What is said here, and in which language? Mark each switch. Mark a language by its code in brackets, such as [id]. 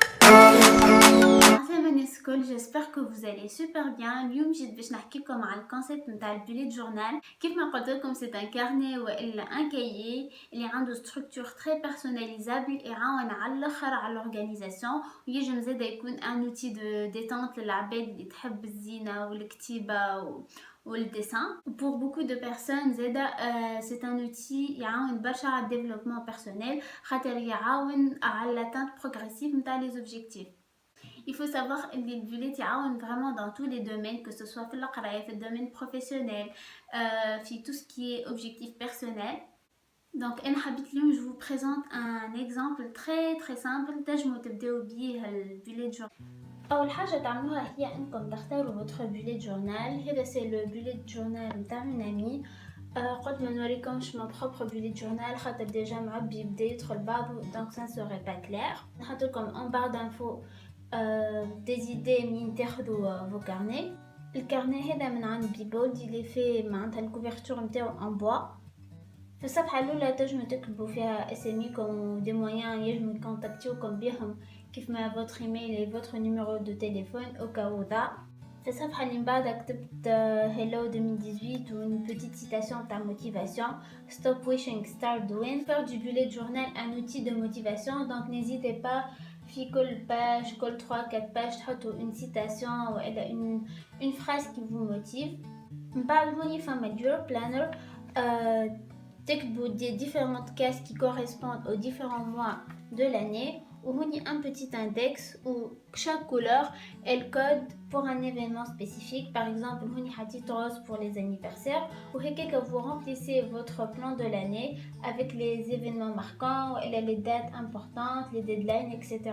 [ar] الكل [fr] j'espère que vous allez super bien. [ar] اليوم جيت باش نحكيكم على الكونسيبت نتاع البوليت جورنال. كيف ما قلت لكم [fr] c'est un carnet [ar] والا [fr] un cahier [ar] اللي عنده [fr] structure très personnalisable [ar] يعاون على الاخر على [fr] l'organisation [ar] ويجم زادا يكون [fr] un outil de détente [ar] للعباد اللي تحب الزينة والكتيبة والدessin. [fr] Pour beaucoup de personnes [ar] زادا [fr] c'est un outil [ar] يعاون برشا على الديفلوبمون بيرسونيل خاطر يعاون على [fr] l'atteinte progressive [ar] نتاع [fr] les objectifs. Il faut savoir que les bullet يعاون vraiment dans tous les domaines, que ce soit [ar] في القراية, [fr] في الdomaine professionnel, في tout ce qui est objectif personnel. Donc [ar] أنا حبيت اليوم [fr] je vous présente un exemple très simple [ar] تنجموا تبداو بيه البوليت جورنال. أول حاجة تعملوها هي أنكم تختاروا votre bullet journal. هذا [fr] c'est le bullet journal [ar] نتاع [fr] une amie. [ar] قلت ما نوريكمش [fr] mon propre bullet journal [ar] خاطر ديجا معبي يبدا يدخل بعضه [fr] donc ça ne serait pas clair. [ar] نحطلكم [fr] en barre d'infos des idées [ar] منين تاخذوا [fr] vos carnets. [ar] الكارني هذا من عند بيبولد اللي فيه معناتها الكوفرتور نتاعو [fr] en bois. [ar] في الصفحة الأولى تنجموا تكتبوا فيها اسميكم و دي مويان ينجموا يكونتاكتيوكم بهم كيف ما فوتر ايميل و فوتر نيميرو دو تليفون او كاو ذا. في الصفحة اللي من بعدها كتبت Hello 2018 و [fr] une petite citation [ar] تاع [fr] motivation. [en] Stop wishing, start doing. [fr] Faire du bullet journal un outil de motivation, donc n'hésitez pas [ar] في كل [fr] page, [ar] كل 3-4 [fr] pages [ar] تحطوا [fr] une citation ou une phrase qui vous motive. [ar] من بعد هوني فما [en] your planner. [ar] تكتبوا [fr] des différentes cases qui correspondent aux différents mois de l'année ou un petit index où chaque couleur elle code pour un événement spécifique. Par exemple [ar] هوني حطيت [fr] rose pour les anniversaires ou que vous remplissez votre plan de l'année avec les événements marquants ou les dates importantes, les deadlines, etc.